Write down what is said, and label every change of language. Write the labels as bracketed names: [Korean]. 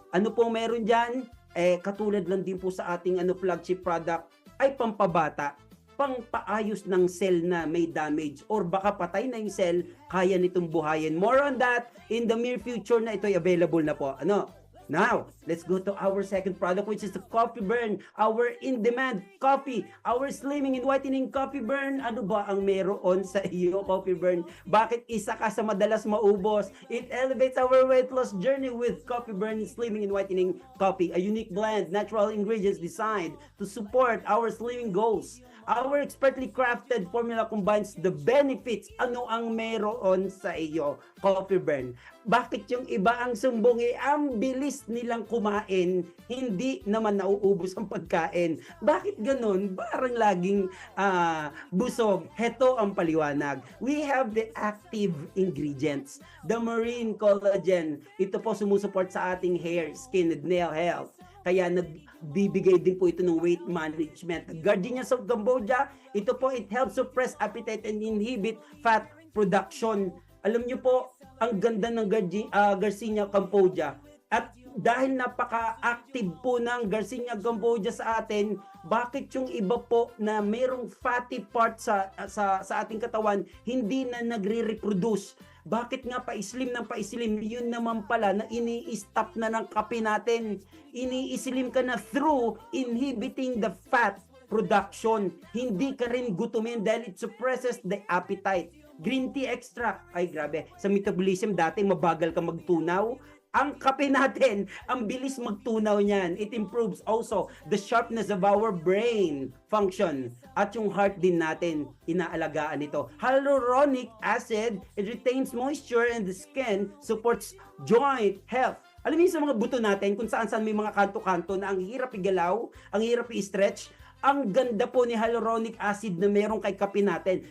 [Filipino] Ano po meron dyan? Katulad lang din po sa ating flagship product, ay pampabata, pangpaayos ng cell na may damage or baka patay na yung cell, kaya nitong buhayin. [English] More on that in the near future [Filipino] na ito ay available na po. [English] Now, let's go to our second product, which is the Coffee Burn, our in-demand coffee, our slimming and whitening Coffee Burn. [Filipino] Ano ba ang meron sa iyo, Coffee Burn? Bakit isa ka sa madalas maubos? [English] It elevates our weight loss journey with Coffee Burn Slimming and Whitening Coffee, a unique blend, natural ingredients designed to support our slimming goals. Our expertly crafted formula combines the benefits. [Filipino] Ano ang meron sa iyo, Coffee Burn? Bakit yung iba ang sumbong ang bilis nilang kumain, hindi naman nauubos ang pagkain? Bakit ganun? Parang laging busog. Heto ang paliwanag. [English] We have the active ingredients, the marine collagen. [Filipino] Ito po sumusuport sa ating [English] hair, skin, and nail health. [Filipino] Kaya nagbibigay din po ito ng weight management. [English] Gardenia of Cambodia, ito po, it helps suppress appetite and inhibit fat production. [Filipino] Alam niyo po, ang ganda ng Garcinia Cambodia. At dahil napaka-active po ng Garcinia Cambodia sa atin, bakit yung iba po na mayroong fatty part sa ating katawan, hindi na nagre-reproduce? Bakit nga pa-slim ng pa-slim? Yun naman pala na ini-stop na ng kape natin. Ini-slim ka na [English] through inhibiting the fat production. [Filipino] Hindi ka rin gutumin dahil [English] it suppresses the appetite. [Filipino] Green tea extract. Ay grabe, sa metabolism dati mabagal ka magtunaw. Ang kape natin, ang bilis magtunaw niyan. [English] It improves also the sharpness of our brain function. [Filipino] At yung heart din natin, inaalagaan ito. [English] Hyaluronic acid, it retains moisture in the skin, supports joint health. [Filipino] Alam niyo sa mga buto natin, kung saan-saan may mga kanto-kanto na ang hirap igalaw, ang hirap i-stretch, ang ganda po ni hyaluronic acid na meron kay kape natin.